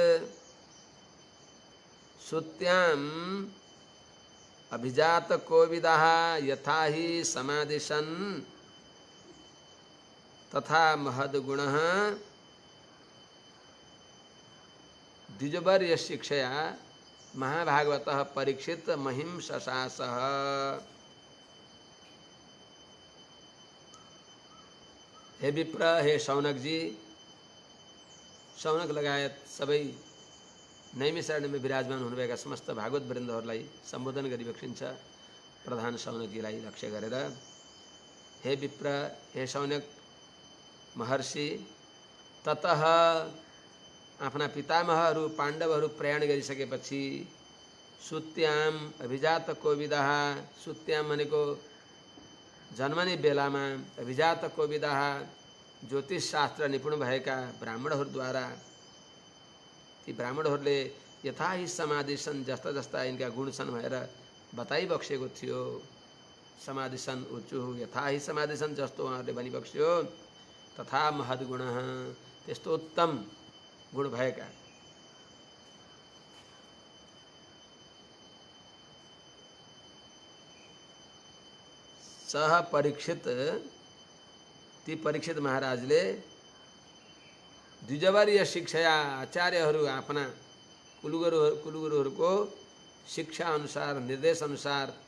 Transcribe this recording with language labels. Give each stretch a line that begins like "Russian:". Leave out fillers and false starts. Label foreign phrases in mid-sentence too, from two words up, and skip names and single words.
Sanskrit: सुत्याम अभिजात कोविदः यथा हि समादिशन् तथा महद्गुणः द्विजवर्य शिक्षया महाभागवतः परीक्षित महिं शशासः।
Nepali: हे विप्र, हे शौनक जी, शौनक लगायत सबै नैमिषारण्यमा विराजमान हुनुभएका समस्त भागवत वृन्दहरूलाई सम्बोधन गरिबक्सिन्छ प्रधान शौनकजीलाई लक्ष्य गरेर। हे विप्र, हे शौनक महर्षि, ततः आफ्ना पितामहहरू पाण्डवहरू प्रयाण गरिसकेपछि
Sanskrit: सुत्याम अभिजात कोविदः,
Nepali: सुत्याम भनेको जन्मने बेलामा,
Sanskrit: अभिजात कोविदः
Nepali: ज्योतिष शास्त्र निपुण भएका ब्राह्मणहरूद्वारा ती ब्राह्मणहरूले
Sanskrit: यथा हि समादिशन
Nepali: जस्ता जस्ता यिनका गुण छन् भनेर बताइबक्सेको थियो।
Sanskrit: समादिशन उचुः, यथा हि समादिशन
Nepali: जस्तो उहाँहरूले भनिबक्स्यो।
Sanskrit: तथा महद्गुणः,
Nepali: त्यस्तो उत्तम गुण भएका सह परीक्षित, ती परीक्षित महाराजले
Sanskrit: द्विजवर्य शिक्षया
Nepali: आचार्यहरू आफ्ना कुलगुरुहरूको शिक्षा अनुसार, निर्देश अनुसार